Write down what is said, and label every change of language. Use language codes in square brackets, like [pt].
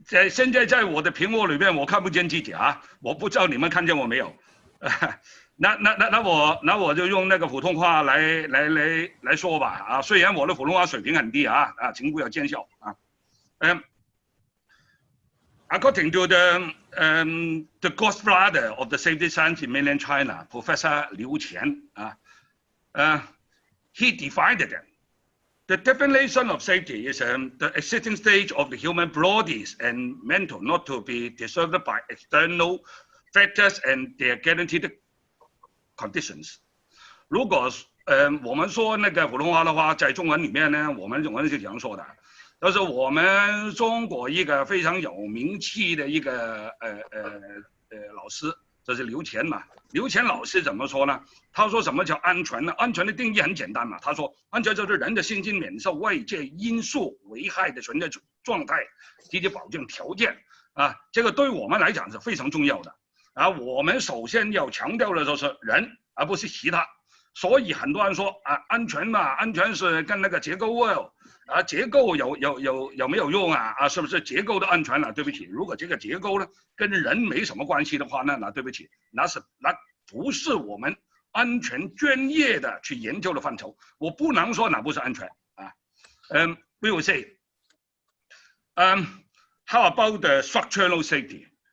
[zh] 现在在我的屏幕里面，我看不见自己啊，我不知道你们看见我没有。那我就用那个普通话来说吧啊，虽然我的普通话水平很低啊，请不要见笑啊。 [en] According to the godfather of the safety science in mainland China, Professor Liu Qian, he defined it. The definition of safety is the existing state of the human bodies and mental not to be disturbed by external factors and their guaranteed conditions. [zh] 如果我们说那个普通话的话，在中文里面呢，我们是这样说的，就是我们中国一个非常有名气的一个老师，这是刘乾嘛。刘乾老师怎么说呢？他说什么叫安全呢？安全的定义很简单嘛。他说，安全就是人的身心免受外界因素危害的存在状态及其保证条件啊。这个对我们来讲是非常重要的啊。我们首先要强调的就是人，而不是其他。所以很多人说啊，安全嘛，安全是跟那个结构结构有没有用啊？是不是结构的安全了？对不起，如果这个结构呢跟人没什么关系的话呢，那对不起，那不是我们安全专业的去研究的范畴。我不能说那不是安全啊。 [en] We will say, how about the structural safety?